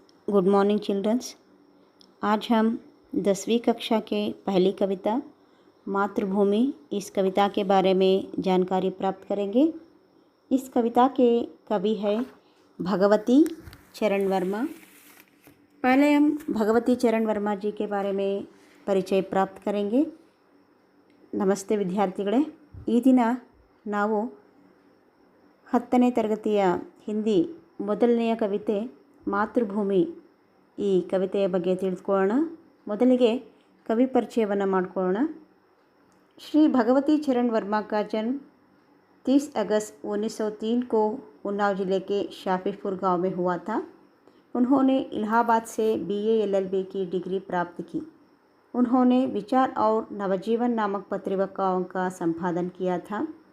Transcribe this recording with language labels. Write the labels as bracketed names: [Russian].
[English] Good morning childrens. [Hindi] आज हम 10वीं कक्षा के पहली कविता मातृभूमि इस कविता के बारे में जानकारी प्राप्त करेंगे। इस कविता के कवि है भगवती चरण वर्मा। पहले हम भगवती चरण वर्मा जी के बारे में ಪರಿಚಯ ಪ್ರಾಪ್ತ ಕರೆಂगे। [Kannada] ನಮಸ್ತೆ ವಿದ್ಯಾರ್ಥಿಗಳೇ, ಈ ದಿನ ನಾವು 10ನೇ ತರಗತಿಯ ಹಿಂದಿ ಮೊದಲನೆಯ ಕವಿತೆ ಮಾತೃಭೂಮಿ ಈ ಕವಿತೆಯ ಬಗ್ಗೆ ತಿಳಿದುಕೊಳ್ಳೋಣ। ಮೊದಲಿಗೆ ಕವಿ ಪರಿಚಯವನ್ನು ಮಾಡಿಕೊಳ್ಳೋಣ। [Hindi] श्री भगवती चरण वर्मा का जन्म 30 अगस्त 1903 को उन्नाव ज़िले के शाफीपुर गांव में हुआ था। उन्होंने इलाहाबाद से BA LLB की डिग्री प्राप्त की। उन्होंने विचार और नवजीवन नामक पत्रिकाओं का संपादन किया था।